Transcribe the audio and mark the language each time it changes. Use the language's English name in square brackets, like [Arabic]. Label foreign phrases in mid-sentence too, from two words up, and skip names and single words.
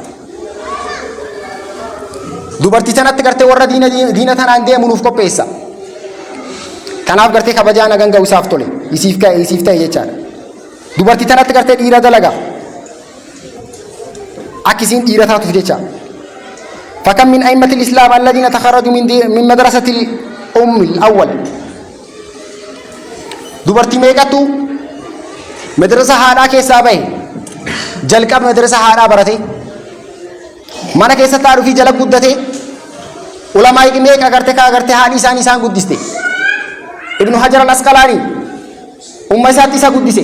[Oromo] Dubartii tanatti gartee warra diina tanaan deemu nuuf qopheessa. Kanaaf gartee kabajaa nagan ga'u isaaf tole, isiif ta'e jechaadha. Dubartii tanatti gartee dhiira dalaga akkisiin dhiira taatuuf jecha. [Arabic] فكم من أئمة الإسلام الذين تخرجوا من مدرسة الأم الأول. [Oromo] dubartii meeqatu madrasa haadhaa keessaa bahe jalqaba madrasa haadhaa barate mana keessa taa'uu fi jala guddate ulamaa meeqa agartee haadhi isaan guddiste. Ibnu Hajar al-Asqalaani umma isaatti isa guddise.